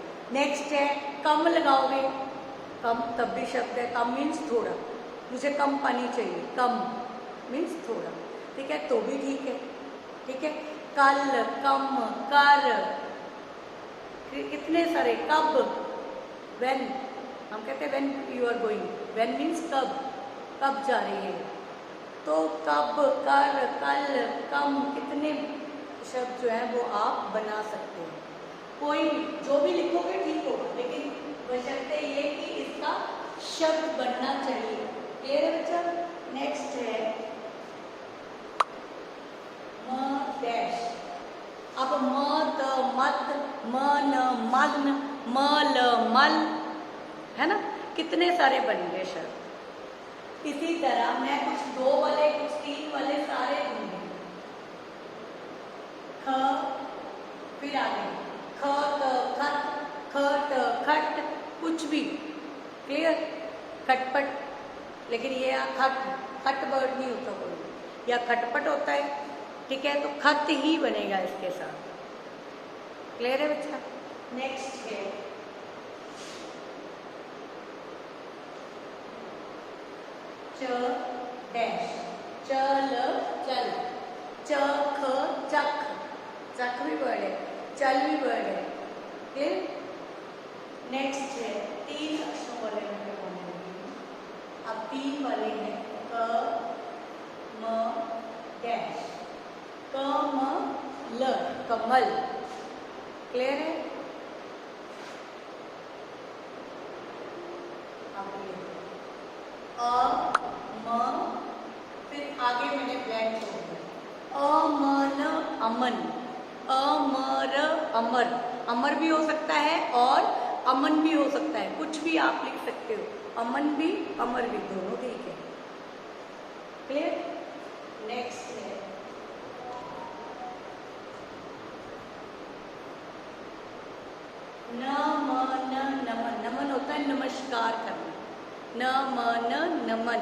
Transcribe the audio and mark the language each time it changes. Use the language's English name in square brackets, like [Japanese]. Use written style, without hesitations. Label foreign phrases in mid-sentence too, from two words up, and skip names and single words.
[Hindi] नेक्स्ट है कम लगाओगे, कम तब भी शब्द है। कम मीन्स थोड़ा, मुझे कम पानी चाहिए, कम मीन्स थोड़ा, ठीक है? तो भी ठीक है, ठीक है? कल, कम, कर, कितने सारे। कब, व्हेन, हम कहते हैं [English] when you are going, when means [Hindi] कब, कब जा रही है। तो कब, कर, कल, कम, कितने शब्द जो है वो आप बना सकते हैं। कोई भी जो भी लिखोगे ठीक होगा, लेकिन बशर्ते ये कि इसका शब्द बनना चाहिए। क्लियर है बच्चा? नेक्स्ट है म डैश। अब म त मत, म न मन, म ल मल, है ना? कितने सारे बन गए शब्द। इसी तरह मैं कुछ 2 वाले, कुछ 3 वाले सारे दूंगी। ख, फिर आगे ख त खत, ख त खट, कुछ भी। क्लियर? खटपट, लेकिन ये खट खट वर्ड नहीं होता कोई, या खटपट होता है। ठीक है, तो खत ही बनेगा इसके साथ। क्लियर है बच्चा? नेक्स्ट है च डैश, चल चल, च ख चख, चख भी वर्ड है, चल भी वर्ड है। क्लियर? नेक्स्ट है 3 अक्षरों वाले में बोलने लगी। अब 3 वाले हैं क म डैश, क म ल, कमल। क्लियर है? अ म, फिर आगे मैंने ब्लैंक छोड़ दिया। अ म न अमन, अ म र अमर, अमर भी हो सकता है और अमन भी हो सकता है, कुछ भी आप लिख सकते हो, अमन भी अमर भी, दोनों ठीक है। क्लियर? नेक्स्ट है न म न नमन, नमन होता है नमस्कार करना, न म न नमन।